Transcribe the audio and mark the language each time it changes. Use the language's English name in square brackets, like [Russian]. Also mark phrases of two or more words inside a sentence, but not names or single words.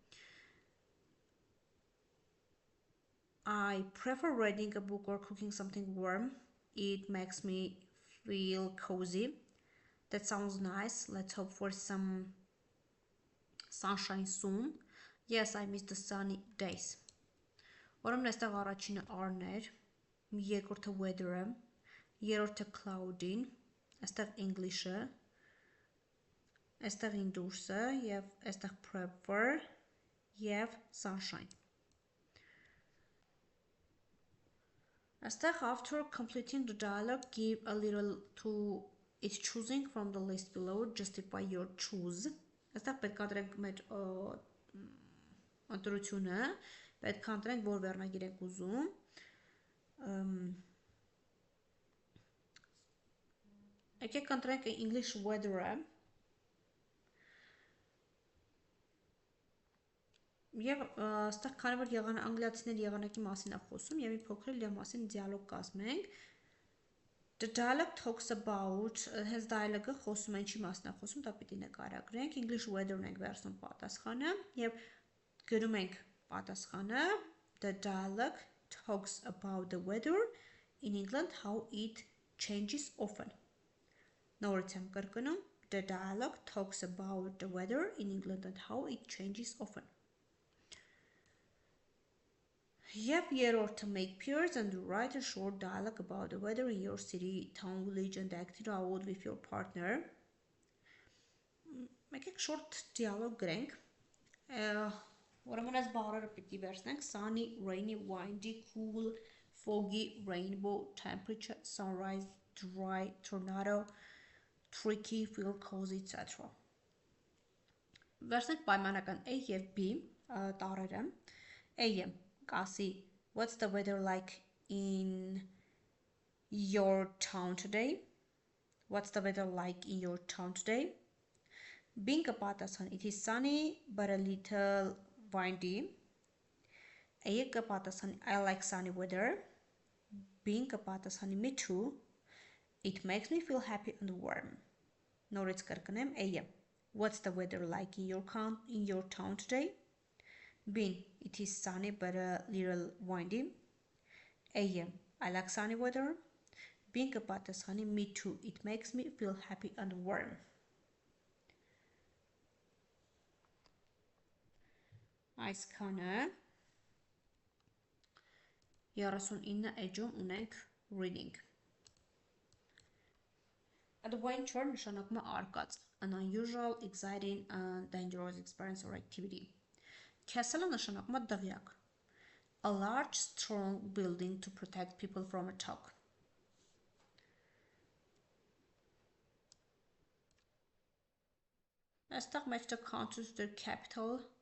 [English] I prefer reading a book or cooking something warm. It makes me feel cozy. That sounds nice. Let's hope for some sunshine soon. Yes, I miss the sunny days. [Armenian] Ուրեմն այստեղ առաջինը are-ներ, երկրորդը weather-ը, երրորդը cloudy-ն, այստեղ English-ը, այստեղ indoors-ը եւ այստեղ prefer եւ sunshine. [English] Այստեղ after completing the dialogue, give a little to its choosing from the list below, justify your choose. [Armenian] Այստեղ պետք է ընտրենք մեր ընտրությունը, պետք է ընտրենք որ վերնագիր ենք ուզում։ Եկեք ընտրենք [English] English weather- [Armenian] ը։ Եվ այստեղ քանի որ անգլիացիների եղանակի մասին է խոսում եւ մի փոքր իր մասին դիալոգ կազմենք։ [English] The dialogue talks about hence [Armenian] dialogue-ը խոսում է ինչի մասին է խոսում, դա պիտի նկարագրենք։ [English] English weather- [Armenian] ն ենք վերցնում պատասխանը եւ գրում ենք պատասխանը [English] The dialogue talks about the weather in England, how it changes often. [Armenian] Նորից եմ կրկնում [English] The dialogue talks about the weather in England and how it changes often. Yep, երրորդը make peers and write a short dialogue about the weather in your city, town, village and act it out with your partner. Եկեք short dialogue [Armenian] գրենք։ Ուրեմն այս բառերը պիտի վերցնենք [English] sunny, rainy, windy, cool, foggy, rainbow, temperature, sunrise, dry, tornado, tricky, feel cozy, etc. [Armenian] Վերցնենք պայմանական A եւ B տառերը։ A-ը կասի [English] What's the weather like in your town today? What's the weather like in your town today? [Armenian] B-ն կպատասխանի [English] It is sunny but a little windy. [Armenian] A-ը կպատասխանի [English] I like sunny weather. [Armenian] B-ն կպատասխանի [English] Me too. It makes me feel happy and warm. [Armenian] Նորից կրկնեմ A-ը [English] What's the weather like in your town today? B-ն It is sunny but a little windy. A-ը I like sunny weather. [Armenian] B-ն կպատասխանի [English] Me too. It makes me feel happy and warm. [Armenian] Այսքանը 39 էջում ունենք reading. Adventure նշանակում է արկած, [English] an unusual, exciting and dangerous experience or activity. [Armenian] Castle նշանակում է դղյակ, [English] a large, strong building to protect people from attack. [Armenian] Այստեղ մեջը [English] countries their capital.